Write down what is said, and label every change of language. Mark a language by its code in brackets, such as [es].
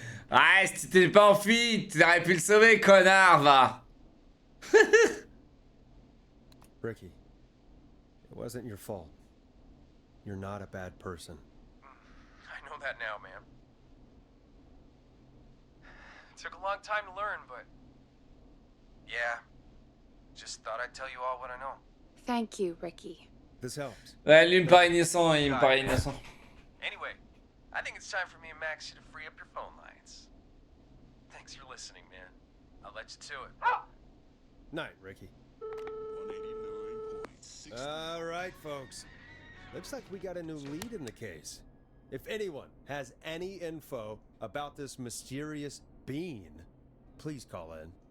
[fr] Ouais, si tu t'es pas enfui, tu aurais pu le sauver, connard, va. [en] Ricky, it wasn't your fault. You're not a bad person. I know that now, man. It took a long time to learn, but yeah, just thought I'd tell you all what I know. Thank you, Ricky. This helps. [fr] Ouais, lui il me paraît innocent, il me paraît innocent. [en] Anyway, I think it's time for me and Maxie to free up your phone lines. Thanks for listening, man. I'll let you to it. Night, Ricky. 189.6. All right, folks. Looks like we got a new lead in the case. If anyone has any info about this mysterious being, please call in.